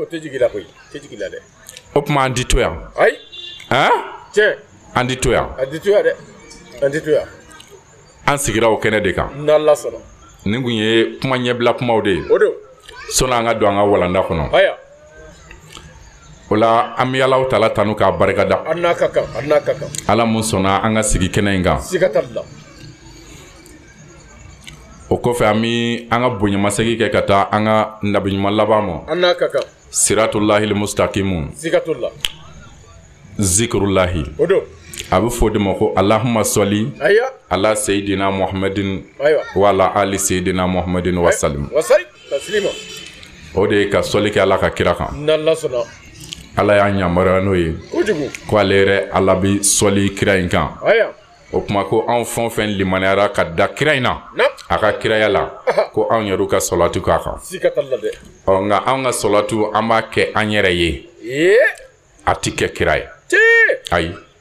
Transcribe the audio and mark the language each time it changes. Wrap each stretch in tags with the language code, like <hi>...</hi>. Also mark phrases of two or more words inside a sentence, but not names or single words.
<bm>o tuma an ti to yan an ti to yan an sigira o kɛnɛ de kan nin kun ye kuma ɲɛbila kumaw de ye sɔnni an ka don an ka walanda kɔnɔ o la an bɛ Alahu Taala tanu k'a barikada ala mun sɔnna an ka sigi kɛnɛ in kan o kɔfɛ an bɛ an ka bonyamasegin kɛ ka taa an ka nabiɲuman laban ma</bm> <ar>صراط الله مستقيم ذكر الله</ar> <bm>a bɛ fɔ o de ma ko</bm> <ar>اللهم صل على سيدنا محمد وعلى آل سيدنا محمد وسلم</ar> <bm>o de ye ka sɔli kɛ ala ka kira kan ala y'a yamaruya n'o ye ko ale yɛrɛ ala bɛ sɔli kira in kan o kuma ko anw fɛn o fɛn limaniyara ka da kira in na a ka kiraya la ko anw yɛrɛw ka salatu k'a kan nka anw ka salatu an b'a kɛ an yɛrɛ ye a ti kɛ kira ye ayi</bm>